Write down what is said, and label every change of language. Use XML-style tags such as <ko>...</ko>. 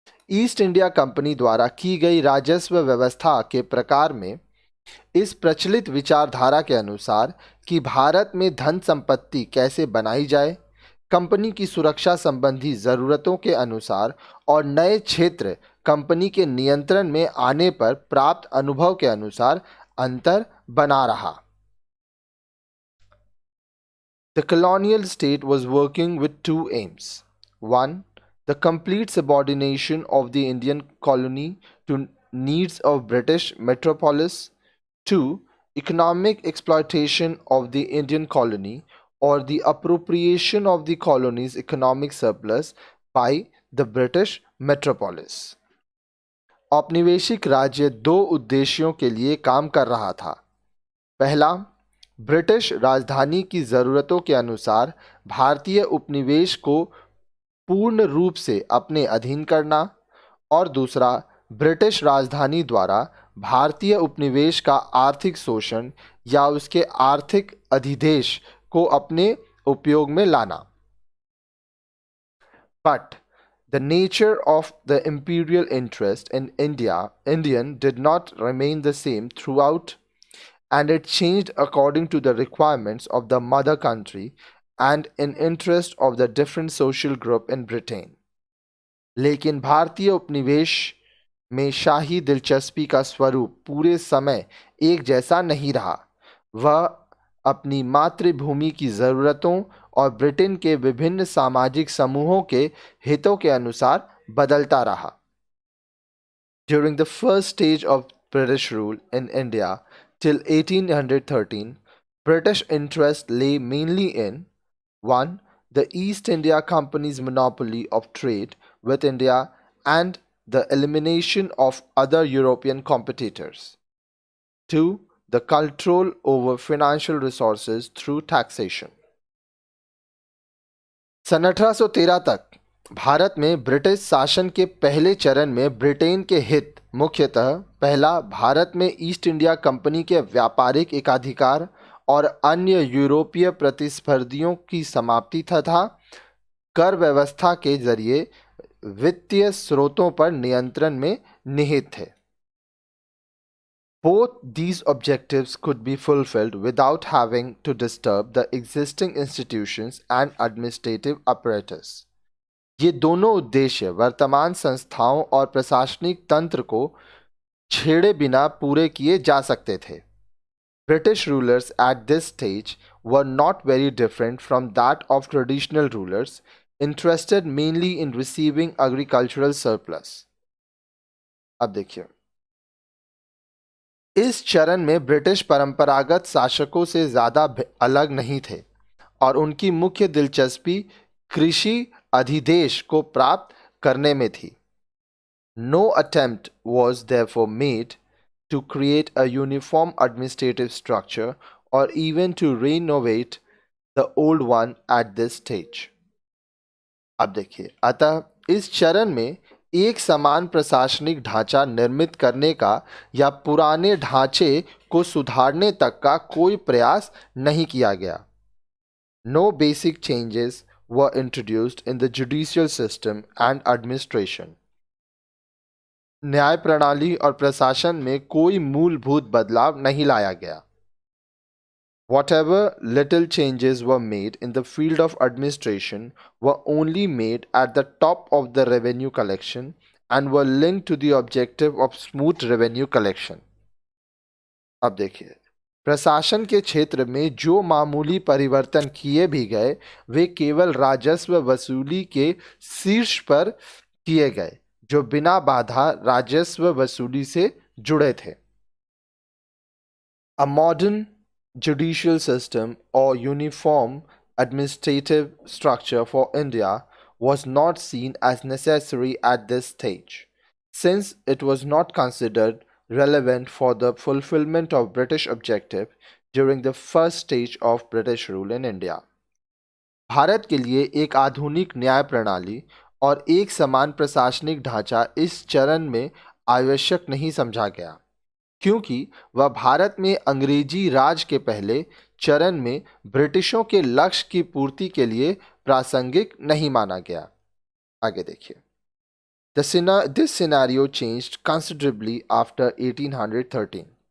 <hi>East India company द्वारा की गई राजस्व व्यवस्था के प्रकार में इस प्रचलित विचारधारा के अनुसार कि भारत में धन संपत्ति कैसे बनाई जाए, कंपनी की सुरक्षा संबंधी जरूरतों के अनुसार और नए क्षेत्र कंपनी के नियंत्रण में आने पर प्राप्त अनुभव के अनुसार अंतर बना रहा.</hi> <en>The colonial state was working with two aims. One, the complete subordination of the Indian colony to needs of British metropolis. Two, economic exploitation of the Indian colony or the appropriation of the colony's economic surplus by the British metropolis.</en> <hi>औपनिवेशिक राज्य दो उद्देश्यों के लिए काम कर रहा था. पहला, ब्रिटिश राजधानी की ज़रूरतों के अनुसार भारतीय उपनिवेश को पूर्ण रूप से अपने अधीन करना और दूसरा, ब्रिटिश राजधानी द्वारा भारतीय उपनिवेश का आर्थिक शोषण या उसके आर्थिक अधिदेश को अपने उपयोग में लाना.</hi> <en>But the nature of the imperial interest in Indian did not remain the same throughout, and it changed according to the requirements of the mother country and in interest of the different social group in Britain.</en> <hi>लेकिन भारतीय उपनिवेश में शाही दिलचस्पी का स्वरूप पूरे समय एक जैसा नहीं रहा. वह अपनी मातृभूमि की ज़रूरतों और ब्रिटेन के विभिन्न सामाजिक समूहों के हितों के अनुसार बदलता रहा.</hi> <en>During the first stage of British rule in India till 1813, British interest lay mainly in 1. The East India Company's monopoly of trade with India and the elimination of other European competitors. 2. The control over financial resources through taxation.</en> <hi>सन 1813 तक भारत में British शासन के पहले चरण में Britain के हित मुख्यतः पहला, भारत में ईस्ट इंडिया कंपनी के व्यापारिक एकाधिकार और अन्य यूरोपीय प्रतिस्पर्धियों की समाप्ति तथा कर व्यवस्था के जरिए वित्तीय स्रोतों पर नियंत्रण में निहित थे.</hi> <en>Both these objectives could be fulfilled without having to disturb the existing institutions and administrative apparatus.</en> <hi>ये दोनों उद्देश्य वर्तमान संस्थाओं और प्रशासनिक तंत्र को छेड़े बिना पूरे किए जा सकते थे.</hi> <en>British rulers at this stage were not very different from that of traditional rulers, interested mainly in receiving agricultural surplus.</en> <hi>अब देखिए, इस चरण में ब्रिटिश परंपरागत शासकों से ज़्यादा अलग नहीं थे और उनकी मुख्य दिलचस्पी कृषि अधिदेश को प्राप्त करने में थी.</hi> <en>No attempt was therefore made to create a uniform administrative structure or even to renovate the old one at this stage.</en> <hi>अब देखिए, अतः इस चरण में एक समान प्रशासनिक ढांचा निर्मित करने का या पुराने ढांचे को सुधारने तक का कोई प्रयास नहीं किया गया.</hi> <en>No basic changes were introduced in the judicial system and administration.</en> <hi>न्याय प्रणाली और प्रशासन में कोई मूलभूत बदलाव नहीं लाया गया.</hi> <en>Whatever little changes were made in the field of administration were only made at the top of the revenue collection and were linked to the objective of smooth revenue collection.</en> <hi>अब देखिए, प्रशासन के क्षेत्र में जो मामूली परिवर्तन किए भी गए वे केवल राजस्व वसूली के शीर्ष पर किए गए जो बिना बाधा राजस्व वसूली से जुड़े थे.</hi> <en>A modern judicial system or uniform administrative structure for India was not seen as necessary at this stage, since it was not considered relevant for the fulfillment of British objective during the first stage of British rule in India.</en> <hi>Bharat के लिए एक आधुनिक न्याय प्रणाली और एक समान प्रशासनिक ढांचा इस चरण में आवश्यक नहीं समझा गया, क्योंकि वह भारत में अंग्रेजी राज के पहले चरण में ब्रिटिशों के लक्ष्य की पूर्ति के लिए प्रासंगिक नहीं माना गया. आगे देखिए.</hi> <en>This scenario changed considerably after 1813.</en>